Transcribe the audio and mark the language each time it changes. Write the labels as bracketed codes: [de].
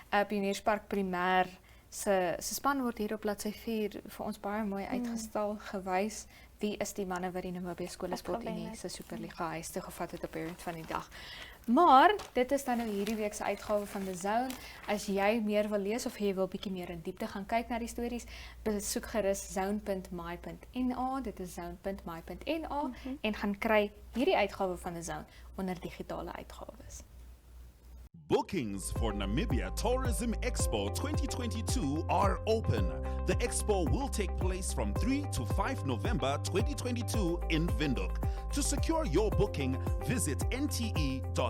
[af] Pionierspark Primêr se span word hier op bladsy 4 vir ons baie mooi uitgestal, gewys wie is die manne wat die Namibiese Skoolsportunie se Superliga huis toe gevat het op die einde van die dag. Maar dit is dan nou hierdie week se uitgawe van The Zone. As jy meer wil lees of jy wil bietjie meer in diepte gaan kyk na die stories, besoek gerus zone.my.na. Dit is zone.my.na en gaan kry hierdie uitgawe van The Zone onder digitale uitgawes. [en] Bookings for Namibia Tourism Expo 2022 are open. The expo will take place from 3 to 5 November 2022 in Windhoek. To secure your booking, visit nte.nmh.com.na.